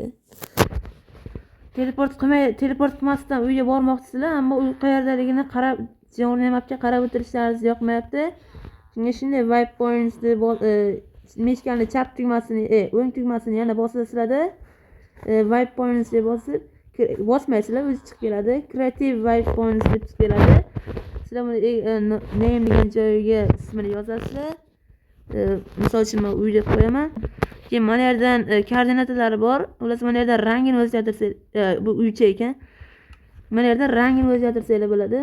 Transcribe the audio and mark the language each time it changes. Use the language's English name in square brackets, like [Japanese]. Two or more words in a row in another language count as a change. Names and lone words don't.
[Uzbek] Teleport qilmasdan uyga bormoqchisizlar, ammo uy qayerdaligini qarab, Journey Mapga qarab o'tirishlaringiz yoqmayapti. Shunga shunday [English] wipe points [Uzbek] deb meshkani chap tugmasini, o'ng tugmasini yana bosasizlar-da. [English] Wipe points [Uzbek] deb bosmaysizlar, o'zi chiqib keladi. [English] Creative wipe points [Uzbek] deb chiqib keladi. Sizlar buni name degan joyiga ismini yozasizlar. Misol uchun men uy deb qo'yaman. Keyin mana yerdan koordinatalari bor. Ular mana yerdan rangini o'zgartirsanglar, bu uycha ekan. Mana yerdan rangini o'zgartirsanglar bo'ladi.